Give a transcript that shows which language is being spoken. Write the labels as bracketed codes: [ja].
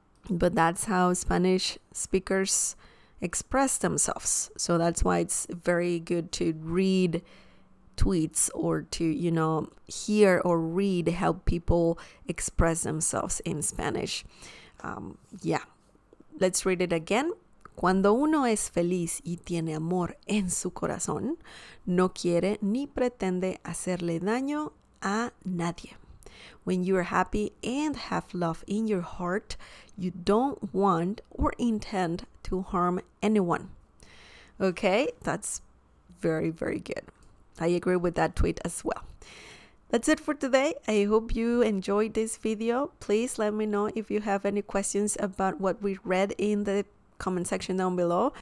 [en] But that's how Spanish speakers express themselves. So that's why it's very good to read tweets or to, you know, hear or read how people express themselves in Spanish. Yeah. Let's read it again. [es] Cuando uno es feliz y tiene amor en su corazón, no quiere ni pretende hacerle daño a nadie. [en] When you are happy and have love in your heart, you don't want or intend to harm anyone. Okay, that's very, very good. I agree with that tweet as well. That's it for today. I hope you enjoyed this video. Please let me know if you have any questions about what we read in the comment section down below.